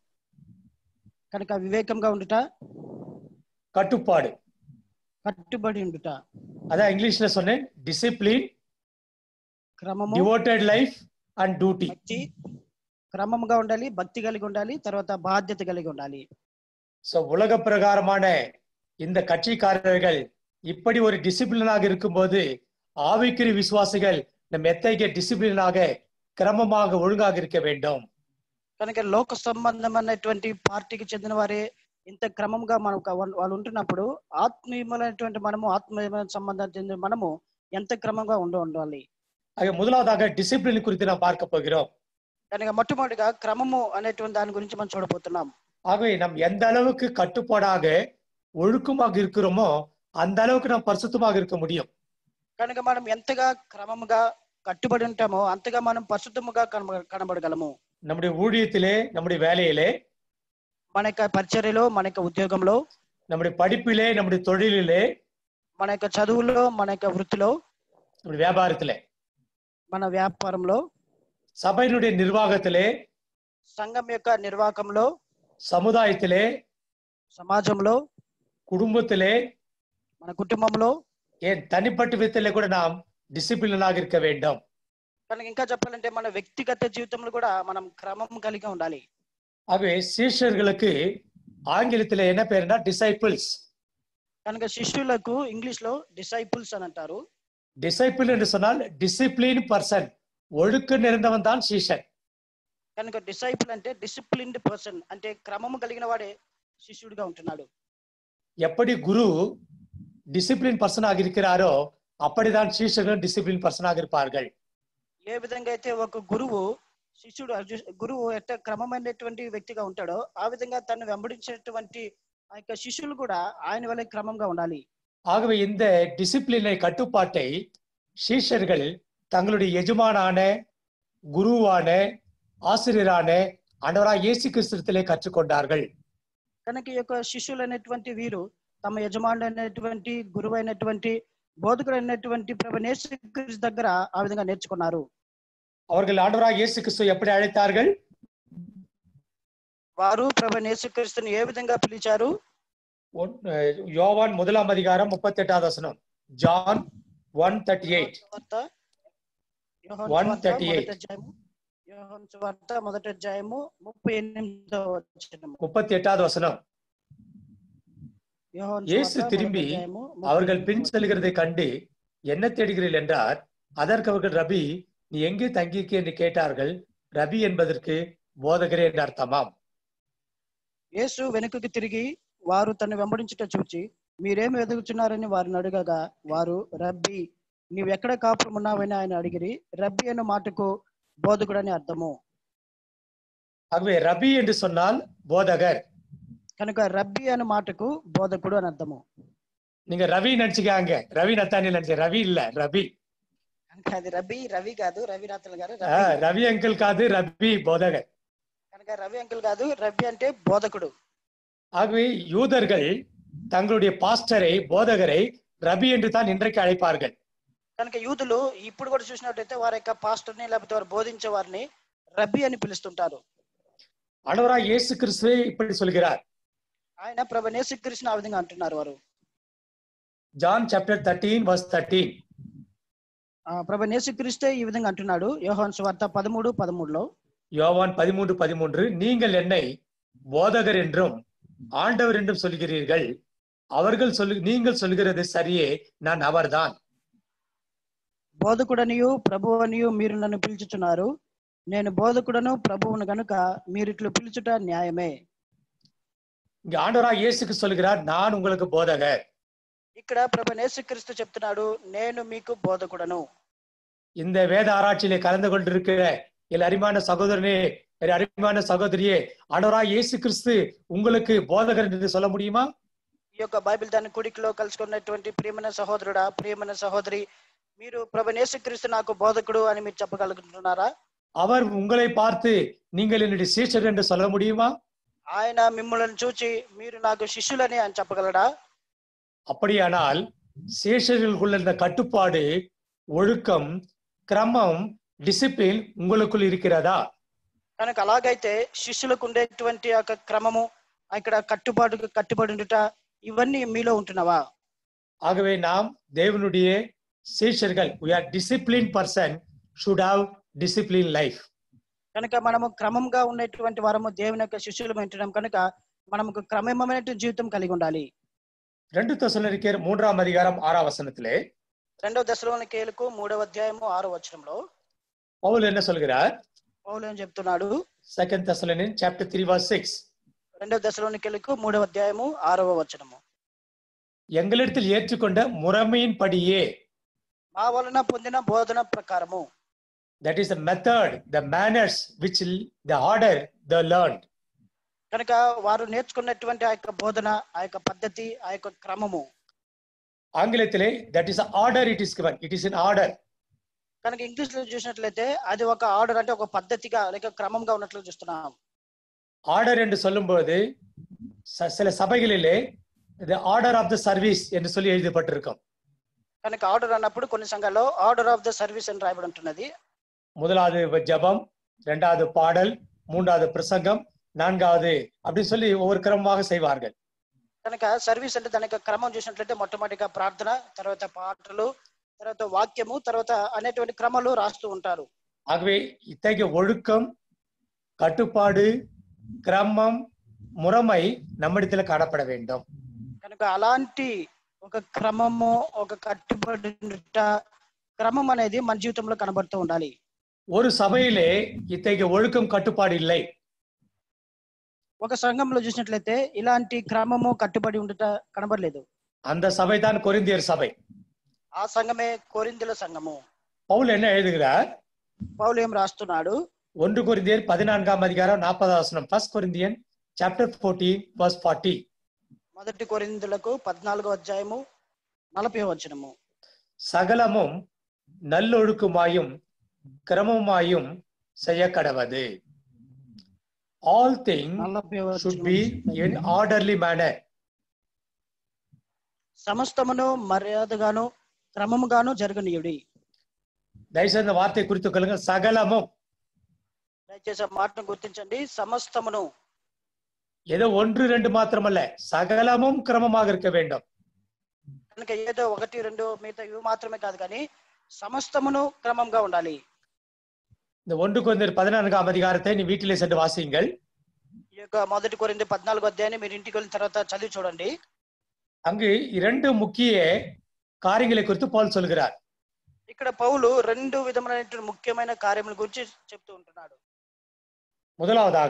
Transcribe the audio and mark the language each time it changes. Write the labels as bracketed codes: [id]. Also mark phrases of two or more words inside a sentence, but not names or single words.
[te] కనుక వివేకంగా ఉండుట, కట్టుపాడు. కట్టుబడి ఉండుట. అదే ఇంగ్లీష్లో சொன்னேன். డిసిప్లిన్, క్రమము, [en] devoted life and duty. [te] భక్తి, క్రమంగా ఉండాలి, భక్తి కలిగి ఉండాలి, తర్వాత బాధ్యత కలిగి ఉండాలి. [ta] సో உலக பிரகாரமான இந்த கட்சிக்காரர்கள் இப்படி ஒரு டிசிப்ளினாக இருக்கும்போது ஆவிக்குரிய விசுவாசிகள் நம் எத்தகைய டிசிப்ளினாக క్రమமாக ఒழுங்காக இருக்க வேண்டும். [te] కనుక లోక సంబంధమైనటువంటి పార్టీకి చెందిన వారే ఇంత క్రమంగా వాళ్ళు ఉంటున్నప్పుడు ఆత్మీయమైనటువంటి మనము ఆత్మీయమైన సంబంధం చెందిన మనము ఎంత క్రమంగా ఉండాలి. [ta] ஆக முதலாவதாக டிசிப்ளின் குறித்து நாம் பார்க்க போகிறோம். [te] కనుక మొట్టమొదటిగా క్రమము అనేటువంటి దాని గురించి మనం చూడబోతున్నాం. [ta] ஆகவே நாம் எந்த அளவுக்கு கட்டுப்பாடாக ஒழுக்கமாக இருக்கிறோமோ அந்த அளவுக்கு நாம் பரிசுத்தமாக இருக்க முடியும். [te] కనుక మనం ఎంతగా క్రమముగా కట్టుబడి ఉంటామో అంతగా మనం పరిశుద్ధముగా కనబడగలము. [ta] நம்முடைய ஊழியத்திலே, நம்முடைய வேலையிலே, [te] మన యొక్క పరిచర్యలో, మన యొక్క ఉద్యోగంలో, [ta] நம்முடைய படிப்பிலே, நம்முடைய தொழிலிலே, [te] మన యొక్క చదువులో, మన యొక్క వృత్తిలో, [ta] நம்முடைய வியாபாரத்திலே, [te] మన వ్యాపారంలో, [ta] சபையினுடைய நிர்வாகத்திலே, [te] సంఘం యొక్క నిర్వాహకంలో, [ta] சமுதாயத்திலே, [te] సమాజంలో, [ta] குடும்பத்திலே, [te] మన కుటుంబంలో, [ta] ஏன் தனிப்பட்ட விதத்திலே கூட நாம் டிசிப்ளினாக இருக்க வேண்டும். [te] కనుక ఇంకా చెప్పాలంటే మన వ్యక్తిగత జీవితంలో కూడా మనం క్రమం కలిగి ఉండాలి. [ta] ஆகவே சீஷர்களுக்கு ஆங்கிலத்தில் என்ன பேருனா டிசைபிள்ஸ். [te] కనుక శిష్యులకు ఇంగ్లీష్ లో డిసైపుల్స్ అని అంటారు. [ta] டிசைபிள் என்று சொன்னால் [en] discipline person, [ta] ஒழுக்க நிறைந்தவன் தான் சீஷன். [te] కనుక డిసైపుల్ అంటే [en] disciplined person, [te] అంటే క్రమము కలిగిన వాడే శిష్యుడిగా ఉంటున్నాడు. [ta] எப்படி குரு [en] discipline person [ta] இருக்கிறாரோ அப்படிதான் சீஷர்களும் [en] discipline person [ta] இருப்பார்கள். [te] ఏ విధంగా అయితే ఒక గురువు ఎట్ట క్రమమైనటువంటి వ్యక్తిగా ఉంటాడో ఆ విధంగా తను వెంబడించేటువంటి ఆ యొక్క శిష్యులు కూడా ఆయన వల్ల క్రమంగా ఉండాలి. [ta] ஆகவே இந்த டிசிப்ளினை, கட்டுப்பாட்டை சீஷர்கள் தங்களுடைய எஜமானான, குருவான, ஆசிரியரான ஆண்டவராகிய இயேசு கிறிஸ்துவிலே கற்றுக்கொண்டார்கள். [te] కనుక ఈ యొక్క శిష్యులు అనేటువంటి వీరు తమ యజమానుడు అయినటువంటి, గురువు అయినటువంటి, బోధకుడు అయినటువంటి ప్రభువైన యేసుక్రీస్తు దగ్గర ఆ విధంగా నేర్చుకున్నారు. [ta] அவர்கள் ஆண்டவராகிய இயேசு கிறிஸ்துவை எப்படி அழைத்தார்கள்? [te] వారు ప్రభువైన యేసుక్రీస్తుని ఏ విధంగా పిలిచారు? [ta] யோவான் 1:38. [te] జాన్ 1:38. యోహాను సువార్త మొదటి అధ్యాయము 38వ వచనం. 38. [ta] இயேசு திரும்பி அவர்கள் பின் செல்கிறதை கண்டு என்ன தேடுகிறீர்கள் என்றார். அதற்கு அவர்கள், ரபி, நீ எங்கே தங்கியிருக்க என்று கேட்டார்கள். ரபி என்பதற்கு போதகரே என்று அர்த்தமாம். [te] యేసు వెనుకకు తిరిగి వారు తను వెంబడించుట చూచి మీరేమి వెతుకుతున్నారని వారిని అడగగా వారు, రబ్బీ, నీవు ఎక్కడ కాపురం ఉన్నావని ఆయన అడిగిరి. రబ్బీ అన్న మాటకు బోధకుడు అని అర్థము. [ta] ஆகவே ரபி என்று சொன்னால் போதகர். [te] కనుక రబ్బీ అన్న మాటకు బోధకుడు అని అర్థము. [ta] நீங்க ரவி நினைச்சுக்காங்க, ரவி நத்தானியல் நினைச்ச, ரவி இல்ல, ரபி. [te] కనుక అది రవి కాదు, రవినాథన్ గారు. రవి అంకుల్ కాదు, రబి బోధகர். కనుక రవి అంకుల్ కాదు, రబ్బీ అంటే బోధకుడు. [ta] ஆகவே யூதர்கள் தங்களுடைய பாஸ்டரை, போதகரை ரபி என்று தான் இன்றைக்கு அழைப்பார்கள். [te] కనుక యూదులు ఇప్పుడు కూడా చూసినట్టయితే వారి యొక్క పాస్టర్ని లేకపోతే వారు బోధించే వారిని రబ్బీ అని పిలుస్తుంటారు. [ta] ஆண்டவராகிய இயேசு கிறிஸ்துவே இப்படி சொல்கிறார். [te] ఆయన ప్రభువైన యేసుక్రీస్తుని ఆ విధంగా అంటున్నారు వారు. [en] John chapter 13:13. [te] ప్రభువైన యేసుక్రీస్తే ఈ విధంగా అంటున్నాడు యోహాను సువార్త 13:13లో. [ta] யோவான் 13:13, நீங்கள் என்னை போதகர் என்றும் ஆண்டவர் என்றும் சொல்கிறீர்கள், நீங்கள் சொல்கிறது சரியே, நான் அவர்தான். [te] బోధకుడనియు ప్రభువనియు మీరు నన్ను పిలుచుచున్నారు, నేను బోధకుడను ప్రభువును గనుక మీరు ఇట్లు పిలుచుట న్యాయమే. [ta] இங்க ஆண்டவராக இயேசுக்கு சொல்கிறார், நான் உங்களுக்கு போதகர். [te] ఇక్కడ ప్రభు యేసుక్రీస్తు చెప్తున్నాడు, నేను మీకు బోధకుడను. [ta] இந்த வேத ஆராய்ச்சியிலே கலந்து கொண்டிருக்கிற என் அருமையான சகோதரனே, என் அருமையான சகோதரியே, ஆண்டவராக இயேசு கிறிஸ்து உங்களுக்கு போதகர் என்று சொல்ல முடியுமா? [te] ఈ యొక్క బైబిల్ దాని కుడికిలో కలుసుకున్నటువంటి ప్రియమైన సహోదరుడా, ప్రియమైన సహోదరి, మీరు ప్రభు యేసుక్రీస్తు నాకు బోధకుడు అని మీరు చెప్పగలుగుతున్నారా? [ta] அவர் உங்களை பார்த்து நீங்கள் என்னுடைய சீஷர் என்று சொல்ல முடியுமா? [te] ఆయన మిమ్మల్ని చూచి మీరు నాకు శిష్యులని అని చెప్పగలడా? [ta] அப்படியானால் சேஷர்களுக்குள்ள இந்த கட்டுப்பாடு, ஒழுக்கம், கிரமம், டிசிப்ளின் உங்களுக்குள் இருக்கிறதா? [te] కనుక అలాగైతే శిష్యులకు ఉండేటువంటి యొక్క క్రమము, ఇక్కడ కట్టుబడి ఉండుట, ఇవన్నీ మీలో ఉంటున్నావా? [ta] ஆகவே நாம் தேவனுடைய சீஷர்கள், [en] we are disciplined person should have disciplined life. [te] కనుక మనము క్రమంగా ఉన్నటువంటి వారము దేవుని యొక్క శిష్యులు ఉంటున్నాం కనుక మనకు క్రమమైన జీవితం కలిగి ఉండాలి. [ta] 2 தெசலோனிக்கேயர் 3ஆம் அதிகாரம் 6ஆம் வசனத்திலே [te] 2 దశలోనికేయులకు 3వ అధ్యాయము 6వ వచనంలో [ta] பவுல் என்ன சொல்கிறார்? [te] పౌలు ఏం చెప్తున్నాడు? [en] 2 Thessalonians chapter 3 verse 6. [te] 2 దశలోనికేయులకు 3వ అధ్యాయము 6వ వచనము. [ta] எங்களிடத்தில் ஏற்றுக்கொண்ட முறைமையின்படியே, [te] మా వలన పొందిన బోధన ప్రకారము, [en] that is the method, the manners which the order they learned. [te] కనుక వారు నేర్చుకున్నటువంటి ఆ యొక్క బోధన, ఆ యొక్క పద్ధతి, ఆ యొక్క క్రమము. [en] ఆంగ్లத்திலே that is the order it is given, it is in order. [te] కనుక ఇంగ్లీష్ లో చూసినట్లయితే అది ఒక ఆర్డర్, అంటే ఒక పద్ధతిగా లేక క్రమంగా ఉన్నట్లు చూస్తున్నాం. [ta] ஆர்டர் என்று சொல்லும்போது சில சபைகளிலே [en] the order of the service [ta] என்று சொல்லி எழுதப்பட்டிருக்கும். [te] కనుక ఆర్డర్ అన్నప్పుడు కొన్ని సంఘాల్లో [en] order of the service [te] అని రాయబడి ఉంటున్నది. [ta] முதலாவது ஜெபம், 2வது பாடல், 3வது பிரசங்கம், 4வது அப்படி சொல்லி ஒவ்வொரு கிரமமாக செய்வார்கள். [te] కనుక సర్వీస్ అంటే దాని యొక్క క్రమం చూసినట్లయితే మొట్టమొదటిగా ప్రార్థన, తర్వాత పాటలు, తర్వాత వాక్యము, తర్వాత అనేటువంటి క్రమాలు రాస్తూ ఉంటారు. [ta] ஆகவே இத்தகைய ஒழுக்கம், கட்டுப்பாடு, கிரமம், முறைமை நம்மிடத்தில் காணப்பட வேண்டும். [te] కనుక అలాంటి ఒక క్రమము, ఒక కట్టుబడి క్రమం అనేది మన జీవితంలో కనబడుతూ ఉండాలి. [ta] ஒரு சபையிலே இத்தகைய ஒழுக்கம், கட்டுப்பாடு இல்லை. [te] ఒక సంఘంలో చూసినట్లయితే ఇలాంటి క్రమము, కట్టుబడి ఉండుట కనబడలేదు. [ta] அந்த சபைதான் கொரிந்தியர் சபை. [te] ఆ సంఘమే కొరింథీయుల సంఘము. [ta] பவுல் என்ன எழுதுகிறார்? [te] పౌలు ఏం రాస్తున్నాడు? [ta] 1 கொரிந்தியர் 14ஆம் அதிகாரம் 40வது வசனம். [en] 1 Corinthians chapter 14 verse 40. [te] మొదటి కొరింథీయులకు 14వ అధ్యాయము 40వ వచనము. [ta] சகலமும் நல்லொழுக்குமாயும் கிரமமாயும் செய்ய கடவது. [en] All things should be in orderly manner. [te] సమస్తమును మర్యాదగాను క్రమముగాను జరగనీయుడి. [ta] దయచేసి இந்த வார்த்தை குறித்துக் கொள்ளுங்க. சகலமும், [te] దయచేసి ఆ మాటను గుర్తించండి. సమస్తమును, [ta] ஏதோ 1 2 மாத்திரமல்ல, சகலமும் கிரமமாக இருக்க வேண்டும். [te] కనుక ఏదో 1 2 మిగతా ఇవి మాత్రమే కాదు, కానీ సమస్తమును క్రమంగా ఉండాలి. [ta] இந்த 1 கொரிந்தியர் 14ஆம் அதிகாரத்தை நீ வீட்டிலே சென்று வாசியுங்கள். [te] ఈ యొక్క మొదటి కొరింథీ 14వ అధ్యాయాన్ని మీరు ఇంటికి వెళ్ళిన తర్వాత చదివి చూడండి. [ta] அங்கு 2 முக்கிய காரியங்களை குறித்து பவுல் சொல்கிறார். [te] ఇక్కడ పౌలు 2 విధమైన ముఖ్యమైన కార్యముల గురించి చెప్తూ ఉంటున్నాడు. [ta] முதலாவதாக